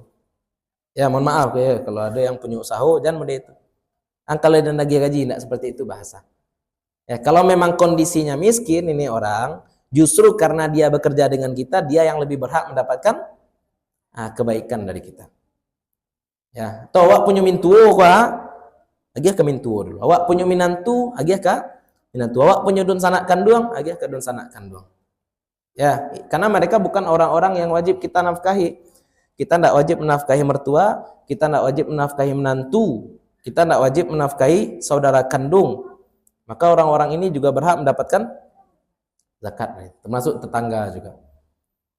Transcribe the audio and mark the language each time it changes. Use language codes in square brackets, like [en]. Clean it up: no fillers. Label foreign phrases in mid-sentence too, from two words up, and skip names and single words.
[id] Ya mohon maaf ya kalau ada yang punya usaha jangan mode itu. Angkal ada nagih gaji, tidak seperti itu bahasa. Ya kalau memang kondisinya miskin ini orang, justru karena dia bekerja dengan kita, dia yang lebih berhak mendapatkan kebaikan dari kita. [min] Ya, atau awak punya mintuo kah? Agih ke mintuo dulu. Awak punya minantu, agih ke minantu. Awak punya dun sanak kandung, agih ke dun sanak kandung. [id] Ya, karena mereka bukan orang-orang yang wajib kita nafkahi. Kita tidak wajib menafkahi mertua, kita tidak wajib menafkahi menantu, kita tidak wajib menafkahi saudara kandung. Maka orang-orang ini juga berhak mendapatkan zakat, termasuk tetangga juga.